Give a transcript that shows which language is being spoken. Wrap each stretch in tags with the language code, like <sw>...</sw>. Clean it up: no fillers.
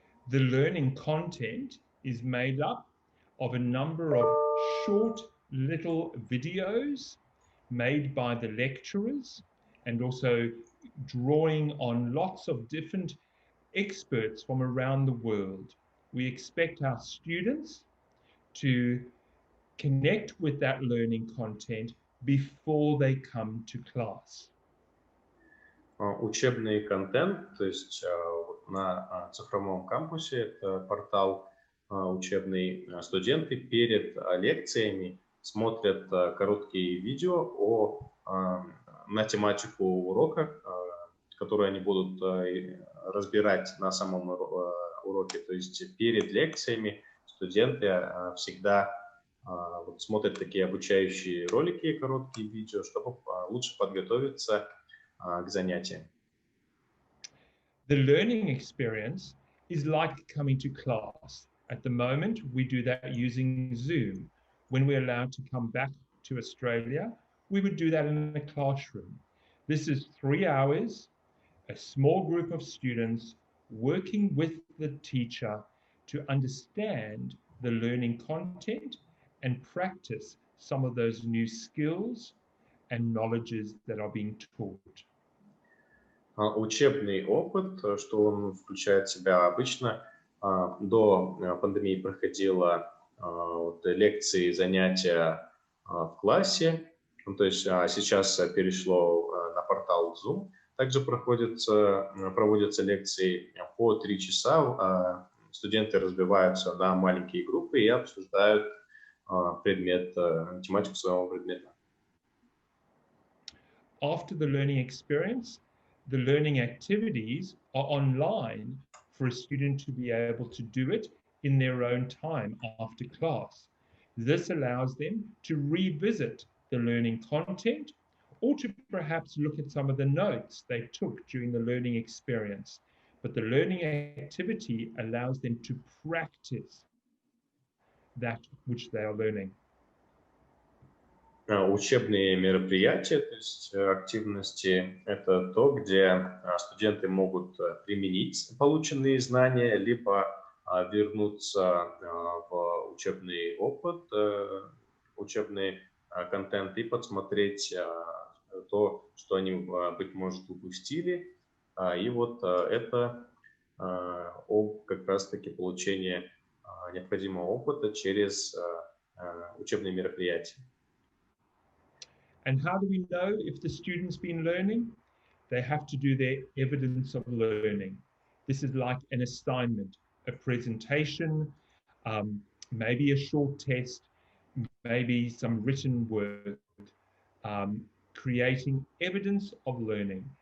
<en>The learning content is made up of a number of short little videos made by the lecturers and also drawing on lots of different experts from around the world. We expect our students to connect with that learning content before they come to class.</en> <ru>Учебный контент, то есть на цифровом кампусе, это портал учебный, студенты перед лекциями смотрят короткие видео на тематику урока, которые они будут разбирать на самом уроке. То есть перед лекциями студенты всегда смотрят такие обучающие ролики, короткие видео, чтобы лучше подготовиться к занятиям.</ru> <en>The learning experience is like coming to class. At the moment, we do that using Zoom. When we're allowed to come back to Australia, we would do that in a classroom. This is 3 hours, a small group of students working with the teacher to understand the learning content and practice some of those new skills and knowledges that are being taught.</en> <ru>Учебный опыт, что он включает в себя обычно, до пандемии проходило лекции, занятия в классе, то есть сейчас перешло на портал Zoom. Также проводятся лекции по 3 часа, студенты разбиваются на маленькие группы и обсуждают тематику своего предмета.</ru> <en>After the learning experience, the learning activities are online for a student to be able to do it in their own time after class. This allows them to revisit the learning content or to perhaps look at some of the notes they took during the learning experience. But the learning activity allows them to practice that which they are learning.</en> <ru>Учебные мероприятия, то есть активности, это то, где студенты могут применить полученные знания, либо вернуться в учебный опыт, учебный контент и подсмотреть то, что они, быть может, упустили. И вот это как раз-таки получение необходимого опыта через учебные мероприятия.</ru> <en>And how do we know if the student's been learning? They have to do their evidence of learning. This is like an assignment, a presentation, maybe a short test, maybe some written work, creating evidence of learning.</en>